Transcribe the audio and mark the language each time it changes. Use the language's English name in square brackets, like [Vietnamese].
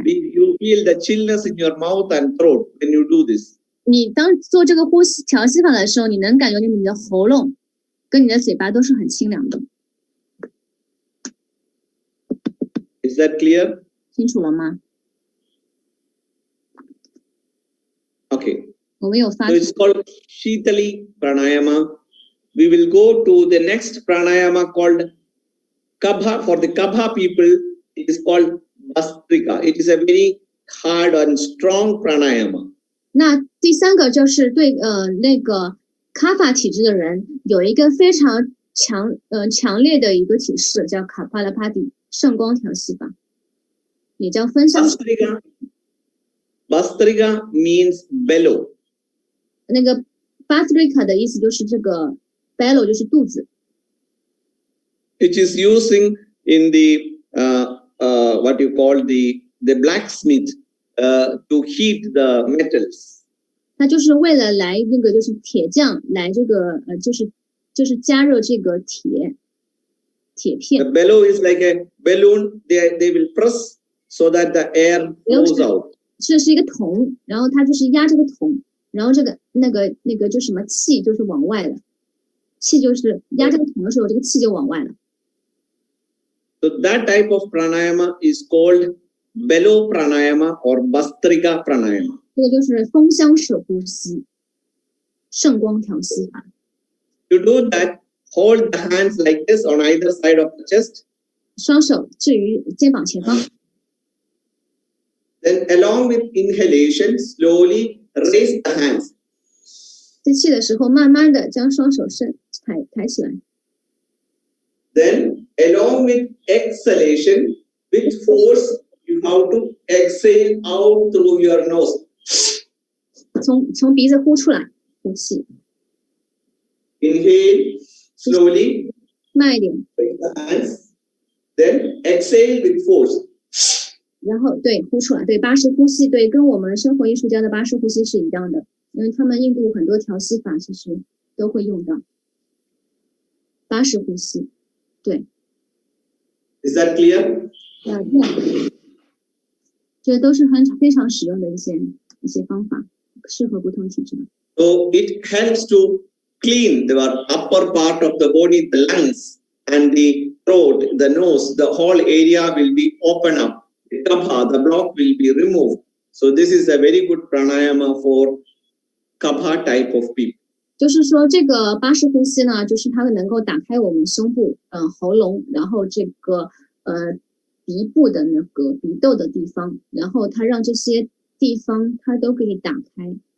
[English] you feel the chillness in your mouth and throat when you do this. [Chinese] 你当做这个调息法的时候，你能感觉你的喉咙跟你的嘴巴都是很清凉的。 [English] Is that clear? [Chinese] 清楚了吗？ [English] Okay. [Chinese] 我们有发 [English] So it's called Shitali Pranayama. We will go to the next pranayama called Kabha. For the Kabha people, it is called Bastrika. It is a very hard and strong pranayama. [Chinese] 那第三个就是对那个卡法体质的人有一个非常强烈的一个体式，叫卡帕拉帕蒂圣光调息法，也叫分香。 [English] Bastrika means bellow. [Chinese] 那个 Bastrika 的意思就是这个 bellow 就是肚子。 [English] It is using in the what you call the blacksmith to heat the metals. [Chinese] 它就是为了来那个就是铁匠来这个就是加热这个铁片。 [English] The bellow is like a balloon. They will press so that the air flows out. [Chinese] 这是一个桶，然后它就是压这个桶，然后这个那个就什么气就是往外了，气就是压这个桶的时候，这个气就往外了。 [English] So that type of pranayama is called bellow pranayama or Bastrika pranayama. [Chinese] 这个就是风香式呼吸，圣光调息法。 [English] To do that, hold the hands like this on either side of the chest. [Chinese] 双手置于肩膀前方。 [English] Then along with inhalation, slowly raise the hands. [Chinese] 吸气的时候，慢慢的将双手抬起来。 [English] Then along with exhalation, with force, you have to exhale out through your nose. [Chinese] 从鼻子呼出来，呼气。 [English] Inhale slowly. [Chinese] 慢一点。 [English] Raise the hands. Then exhale with force. [Chinese] 然后对呼出来，对巴氏呼吸，对跟我们生活艺术家的巴氏呼吸是一样的，因为他们印度很多调息法其实都会用到巴氏呼吸。对。 [English] Is that clear? [Chinese] 对，这都是非常实用的一些方法，适合不同体质。 [English] So it helps to clean the upper part of the body, the lungs and the throat, the nose, the whole area will be open up. The kabha, the block will be removed. So this is a very good pranayama for kabha type of people. [Chinese] 就是说，这个巴氏呼吸呢，就是它能够打开我们胸部、喉咙，然后这个鼻部的那个鼻窦的地方，然后它让这些地方它都可以打开。